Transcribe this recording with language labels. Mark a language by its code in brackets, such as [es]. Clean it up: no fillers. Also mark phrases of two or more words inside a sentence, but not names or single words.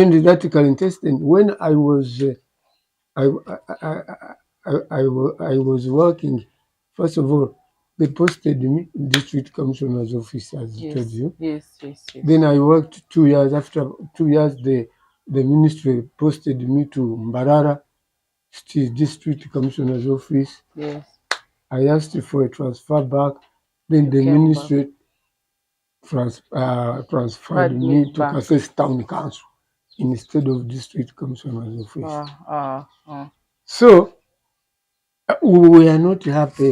[en] joined that current testing when I was I was working. First of all, they posted me in district commissioner's office, as I told Yes, you. yes, yes, yes. Then I worked 2 years. After 2 years, the ministry posted me to Mbarara district commissioner's office. Yes. I asked for a transfer back. Then You the came back. ministry transferred Had you me to back. Kasese town council instead of district commissioner's office. Uh. So we were not happy.